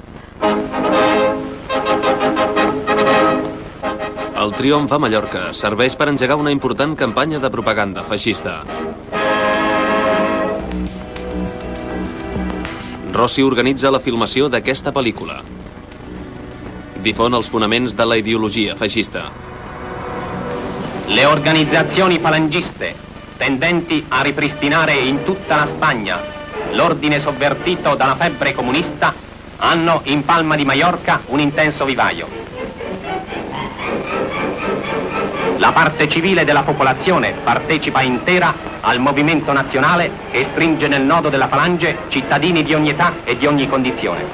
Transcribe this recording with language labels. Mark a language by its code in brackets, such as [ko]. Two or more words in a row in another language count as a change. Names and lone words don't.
[ca] El triomf a Mallorca serveix per engegar una important campanya de propaganda feixista. Rossi organitza la filmació d'aquesta pel·lícula. Difon els fonaments de la ideologia feixista. [it] Le organizzazioni falangiste, tendenti a ripristinare in tutta la Spagna l'ordine sovvertito dalla febbre comunista, hanno in Palma di Mallorca un intenso vivaio. La parte civile della popolazione partecipa intera al movimento nazionale che stringe nel nodo della falange cittadini di ogni età e di ogni condizione.